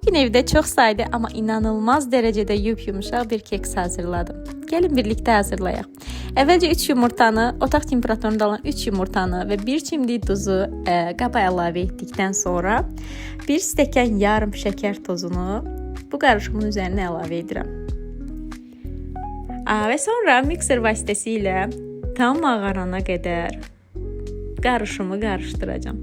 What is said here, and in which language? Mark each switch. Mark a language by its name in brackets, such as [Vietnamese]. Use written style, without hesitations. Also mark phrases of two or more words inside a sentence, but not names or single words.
[Turkish] Bugün evde çok sayıda ama inanılmaz derecede yumuşak bir keks hazırladım. Gelin birlikte hazırlayaq. [Azerbaijani] Əvvəlcə 3 yumurtanı, otaq temperaturunda olan 3 yumurtanı ve 1 çimdik duzu qaba əlavə etdikdən sonra 1 stəkan yarım şəkər tozunu bu qarışımın üzərinə əlavə edirəm. Və sonra mikser vasitəsilə tam ağarana qədər qarışımı qarışdıracağım.